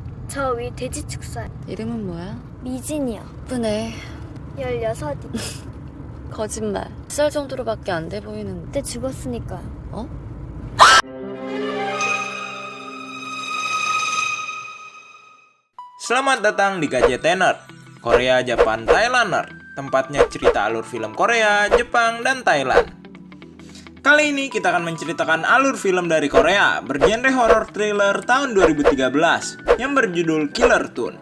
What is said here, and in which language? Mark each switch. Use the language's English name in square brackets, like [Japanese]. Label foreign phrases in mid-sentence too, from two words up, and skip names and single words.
[Korean] 저 위 돼지 축사. 이름은 뭐야? 미진이요. 예쁘네. 16이. 거짓말. 10살 정도로밖에 안 돼 보이는데. 그때 죽었으니까요. 어? [Indonesian] Selamat datang di Gadgetener, Korea, Jepang, Thailander, tempatnya cerita alur film Korea, Jepang, dan Thailand. Kali ini kita akan menceritakan alur film dari Korea bergenre horror thriller tahun 2013 yang berjudul Killer Toon.